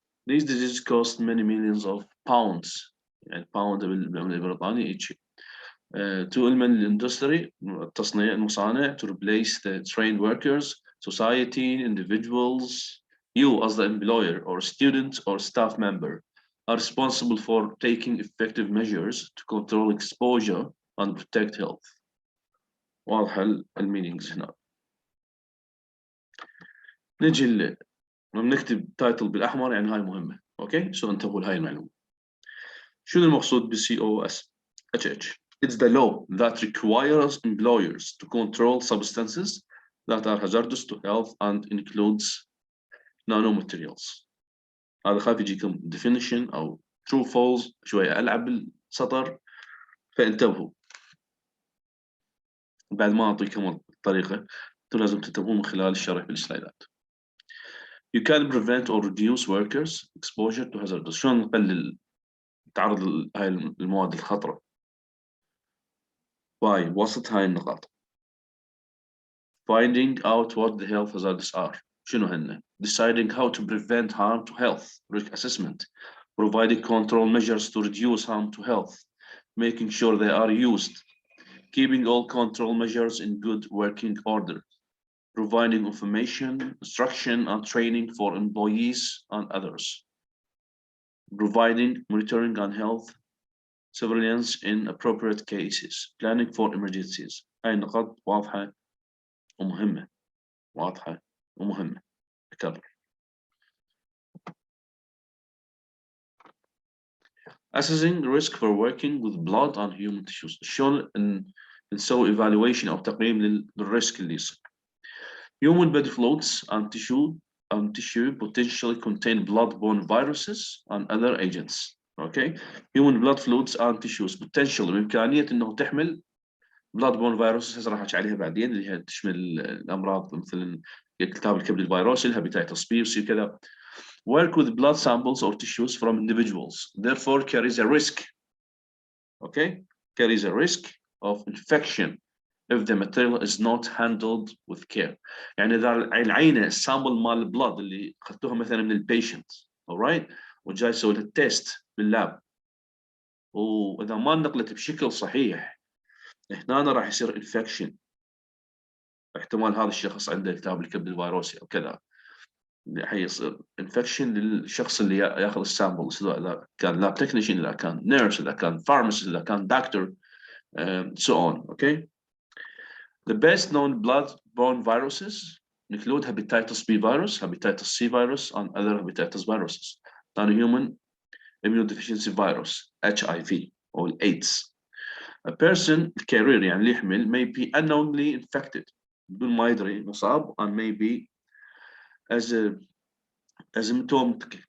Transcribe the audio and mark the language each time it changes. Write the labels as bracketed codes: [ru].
[en] These diseases cost many millions of pounds, يعني pound بالبريطاني each to industry, [ar] التصنيع المصانع, [en] to replace the trained workers, society, individuals. You as the employer or student or staff member are responsible for taking effective measures to control exposure and protect health. [ar] واضحة المينينجز هنا. نجي لما نكتب تايتل بالاحمر يعني هاي مهمه. اوكي, سو انتبهوا لهاي المعلومه. شنو المقصود بالسي او اس اتش اتش؟ [en] It's the law that requires employers to control substances that are hazardous to health and includes nanomaterials. [ar] هذا خاف يجيكم definition او true false, شويه العب بالسطر فانتبهوا. بعد ما اعطيكم الطريقه انتم لازم تنتبهون من خلال الشرح بالسلايدات. [en] You can prevent or reduce workers' exposure to hazardous. [ar] شلون نقلل تعرض هاي المواد الخطرة؟ by وسط هاي النقاط. [en] Finding out what the health hazards are. [ar] شنو هن؟ [en] Deciding how to prevent harm to health. Risk assessment. Providing control measures to reduce harm to health. Making sure they are used. Keeping all control measures in good working order. Providing information, instruction, and training for employees and others. Providing monitoring and health surveillance in appropriate cases. Planning for emergencies. [ar] هاي النقاط واضحة ومهمة. واضحة ومهمة. أكبر. [en] Assessing risk for working with blood and human tissues. [ar] شلون نسوي evaluation أو تقييم للريسك اللي يصير. [en] Human body fluids and tissue potentially contain blood-borne viruses and other agents. Okay, human blood fluids and tissues potentially [ar] بإمكانية إنه تحمل blood-borne viruses, هسه راح أحكي عليها بعدين, اللي هي تشمل الأمراض مثل التهاب الكبد الفيروسي, الهيباتيتس بي وسي كذا. [en] Work with blood samples or tissues from individuals, therefore carries a risk. Okay, carries a risk of infection if the material is not handled with care. [ar] يعني إذا العينة السامبل مال البلاد اللي أخذتوها مثلا من البيشنت, alright, وجاي يسوي لها تيست باللاب, وإذا ما نقلت بشكل صحيح هنا راح يصير انفكشن. احتمال هذا الشخص عنده التهاب الكبد الفيروسي أو كذا, حيصير انفكشن للشخص اللي ياخذ السامبل, سواء إذا كان لاب تكنيشن, إذا كان نيرس, إذا كان فارماسيست, إذا كان دكتور, so on. Okay. [en] The best known blood-borne viruses include hepatitis B virus, hepatitis C virus, and other hepatitis viruses. Non-human immunodeficiency virus, HIV or AIDS. A person carrier [ar] يعني اللي يحمل [en] may be unknowingly infected [ar] بدون ما يدري مصاب [en] and may be asymptomatic.